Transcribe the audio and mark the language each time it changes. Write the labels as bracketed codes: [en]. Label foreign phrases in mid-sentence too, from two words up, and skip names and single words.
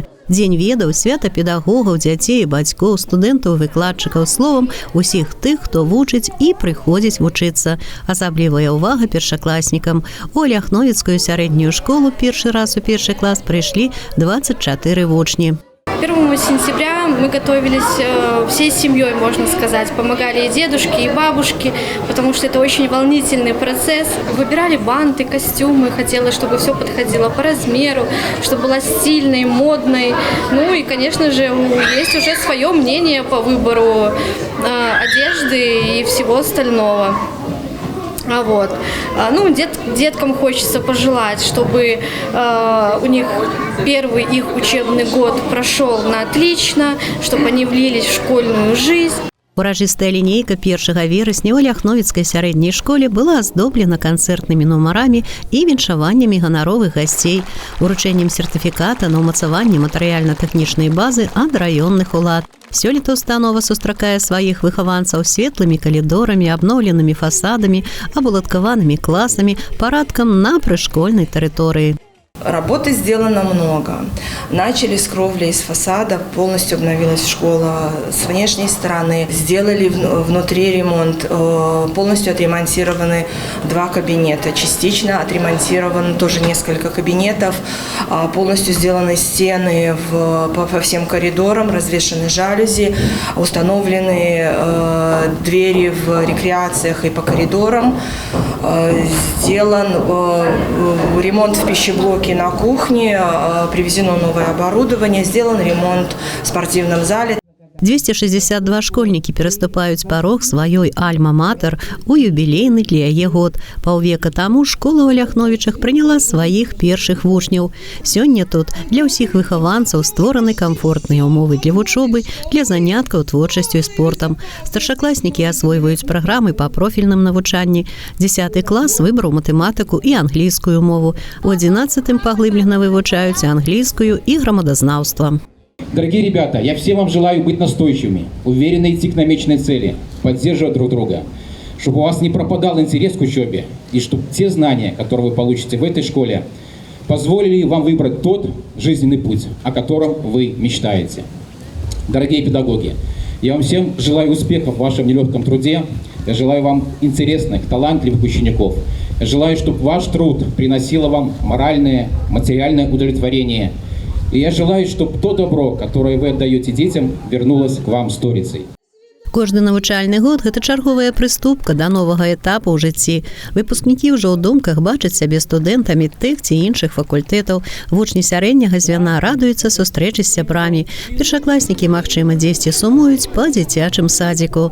[be] Дзень ведаў, свята педагогаў, дзяцей, бацькоў, студэнтаў, выкладчыкаў, словам, усіх тых, хто вучыць і прыходзіць вучыцца. Асаблівая ўвага першакласнікам. У Ляхновіцкую сярэднюю школу першы раз у першы клас прыйшлі 24 вучні. [ru] 1 сентября мы готовились всей семьей, можно сказать. Помогали и дедушки, и бабушки, потому что это очень волнительный процесс. Выбирали банты, костюмы. Хотелось, чтобы все подходило по размеру, чтобы было стильной, модной. Ну и, конечно же, есть уже свое мнение по выбору одежды и всего остального. Вот. Ну, деткам хочется пожелать, чтобы у них первый их учебный год прошел на отлично, чтобы они влились в школьную жизнь. [be] Урачыстая лінейка 1 верасня ў Ляхновіцкай сярэдняй школе была аздоблена канцэртнымі нумарамі і віншаваннямі ганаровых гасцей, уручэннем сертыфіката на ўмацаванне матэрыяльна-тэхнічнай базы ад раённых улад. Сёлета установа сустракае сваіх выхаванцаў светлымі калідорамі, абноўленымі фасадамі, абуладкаванымі класамі, парадкам на прышкольнай тэрыторыі. [ru] Работы сделано много. Начали с кровли, из фасада, полностью обновилась школа с внешней стороны. Сделали внутри ремонт, полностью отремонтированы 2 кабинета. Частично отремонтировано тоже несколько кабинетов. Полностью сделаны стены по всем коридорам, развешаны жалюзи, установлены двери в рекреациях и по коридорам. Сделан ремонт в пищеблоке на кухне, привезено новое оборудование, сделан ремонт в спортивном зале. [be] 262 школьнікі пераступаюць парог сваёй альма-матэр у юбілейны для яе год. Паўвека таму школа ў Ляхновічах прыняла сваіх першых вучняў. Сёння тут для ўсіх выхаванцаў створаны камфортныя ўмовы для вучобы, для заняткаў творчасцю і спортам. Старшакласнікі асвойваюць праграмы па профільным навучанні. 10 клас выбраў матэматыку і англійскую мову. У 11 паглыблена вывучаюць англійскую і грамадазнаўства. [ru] Дорогие ребята, я всем вам желаю быть настойчивыми, уверенно идти к намеченной цели, поддерживать друг друга, чтобы у вас не пропадал интерес к учебе, и чтобы те знания, которые вы получите в этой школе, позволили вам выбрать тот жизненный путь, о котором вы мечтаете. Дорогие педагоги, я вам всем желаю успехов в вашем нелегком труде, я желаю вам интересных, талантливых учеников, я желаю, чтобы ваш труд приносил вам моральное, материальное удовлетворение. И я желаю, чтобы то добро, которое вы отдаете детям, вернулось к вам сторицей. [be] Кожны навучальны год – гэта чарговая прыступка да новага этапу ў жыцці. Выпускнікі ўжо ў думках бачаць сябе студэнтамі тых ці іншых факультэтаў. Вучні сярэдняга звяна радуюцца сустрэчы з сябрамі. Першакласнікі, магчыма, дзесьці сумуюць па дзіцячым садзіку.